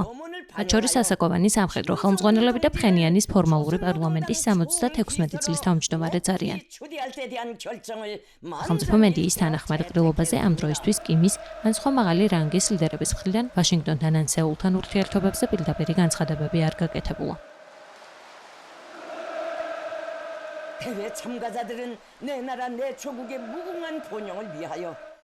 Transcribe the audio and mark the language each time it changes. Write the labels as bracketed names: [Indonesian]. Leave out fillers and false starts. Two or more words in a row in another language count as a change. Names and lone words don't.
[Georgian] მათ შორის ასაკოვანი სამხედრო ხელმძღვანელები და ფხენიანის ფორმალური პარლამენტის 76 წლის თავმჯდომარეც არიან. სახელმწიფო მედიის თანახმად ყრილობაზე ამ დროისთვის კიმის ან სხვა მაღალი რანგის ლიდერების მხრიდან ვაშინგტონთან ან სეულთან ურთიერთობებზე პირდაპირი განცხადებები არ გაკეთებულა. [Korean] 대회 참가자들은 내 나라 내 조국의 무궁한 번영을 위하여